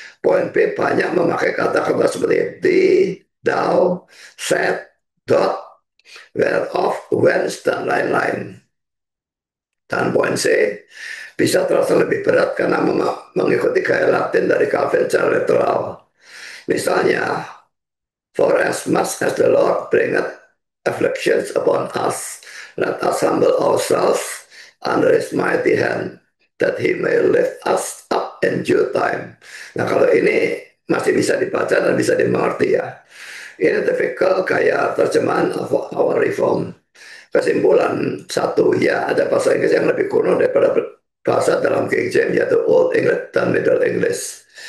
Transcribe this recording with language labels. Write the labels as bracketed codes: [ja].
[id] Poin B banyak memakai kata-kata seperti thee, thou, said, dot, whereof, whence, dan lain-lain. Dan poin C bisa terasa lebih berat karena mengikuti gaya Latin dari Calvin secara literal. [en] Misalnya, for as much as the Lord bringeth afflictions upon us, let us humble ourselves under his mighty hand, that he may lift us up in due time. [id] Nah kalau ini masih bisa dibaca dan bisa dimengerti ya. Ini tipikal kayak terjemahan our reform. Kesimpulan satu, ya ada bahasa Inggris yang lebih kuno daripada bahasa dalam King James, yaitu Old English dan Middle English.